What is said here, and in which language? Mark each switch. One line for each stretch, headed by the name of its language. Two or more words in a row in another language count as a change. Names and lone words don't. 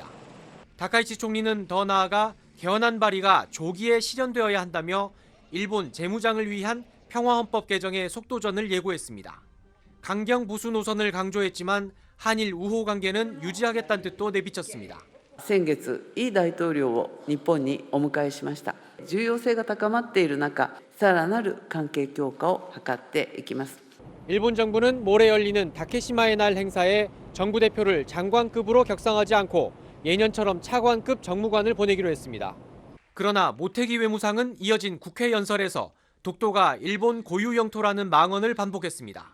Korean: 다카이치 총리는 더 나아가 개헌안 발의가 조기에 실현되어야 한다며 일본 재무장을 위한 평화헌법 개정의 속도전을 예고했습니다. 강경 보수 노선을 강조했지만 한일 우호 관계는 유지하겠다는 뜻도 내비쳤습니다.
Japanese: 先月、イ大統領を日本にお迎えしました。重要性が高まっている中、さらなる関係強化を図っていきます。
Korean: 일본 정부는 모레 열리는 다케시마의 날 행사에 정부 대표를 장관급으로 격상하지 않고 예년처럼 차관급 정무관을 보내기로 했습니다. 그러나 모테기 외무상은 이어진 국회 연설에서 독도가 일본 고유 영토라는 망언을 반복했습니다.